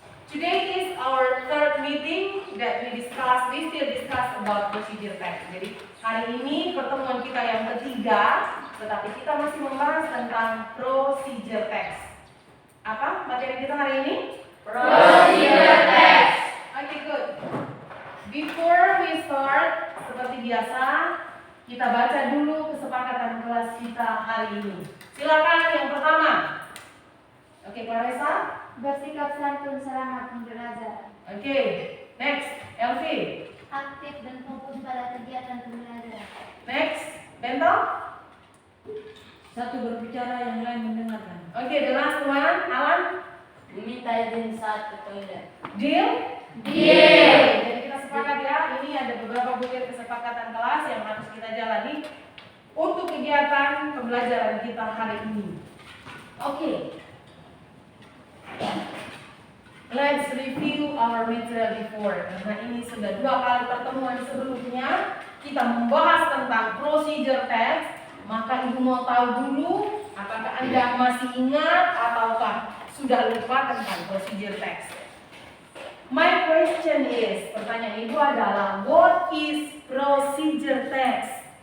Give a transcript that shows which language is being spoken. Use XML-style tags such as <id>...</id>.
<en>Today is our third meeting that we still discuss about procedure text.</en> <id>Jadi hari ini pertemuan kita yang ketiga, tetapi kita masih membahas tentang procedure text. Apa materi kita hari ini? Procedure text.</id> <en>Okay, good. Before we start,</en> <id>seperti biasa, kita baca dulu kesepakatan kelas kita hari ini. Silakan yang pertama. Oke, Clarissa. Bersikap santun selamat belajar.</id> <en>Oke, next, Elvi.</en> <id>Aktif dan fokus pada kegiatan pembelajaran.</id> <en>Next, Bento.</en> <id>Satu berbicara, yang lain mendengarkan.</id> <en>Oke, the last one, Alan.</en> <id>Meminta izin saat ke toilet.</id> <en>Deal? Deal.</en> <id>Jadi kita sepakat ya, ini ada beberapa butir kesepakatan kelas yang harus kita jalani untuk kegiatan pembelajaran kita hari ini. Oke.</id> <en>Let's review our material before.</en> <id>Karena ini sudah 2 kali pertemuan sebelumnya kita membahas tentang procedure text. Maka ibu mau tahu dulu apakah Anda masih ingat ataukah sudah lupa tentang procedure text.</id> <en>My question is,</en> <id>pertanyaan ibu adalah,</id> <en>what is procedure text?</en>